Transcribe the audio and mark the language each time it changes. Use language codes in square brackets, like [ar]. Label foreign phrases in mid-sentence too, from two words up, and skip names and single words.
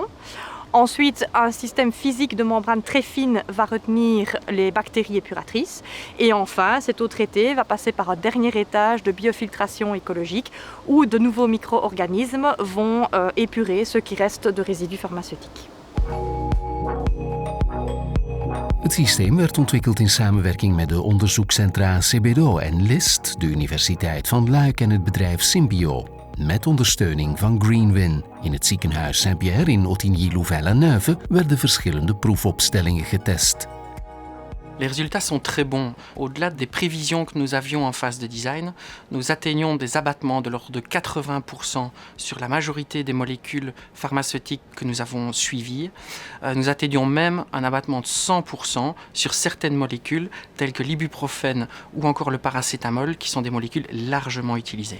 [fr] Ensuite, un système physique de membrane très fine va retenir les bactéries épuratrices. Et enfin, cette eau traitée va passer par un dernier étage de biofiltration écologique où de nouveaux micro-organismes vont épurer ce qui reste de résidus pharmaceutiques. [nl] Het systeem werd ontwikkeld in samenwerking met de onderzoekscentra CBDO en LIST, de Universiteit van Luik en het bedrijf Symbio, met ondersteuning van Greenwin. In het ziekenhuis Saint-Pierre in Ottigny-Louvain-la-Neuve werden verschillende proefopstellingen getest. [fr] Les résultats sont très bons. Au-delà des prévisions que nous avions en phase de design, nous atteignons des abattements de l'ordre de 80% sur la majorité des molécules pharmaceutiques que nous avons suivies. Nous atteignions même un abattement de 100% sur certaines molécules telles que l'ibuprofène ou encore le paracétamol qui sont des molécules largement utilisées.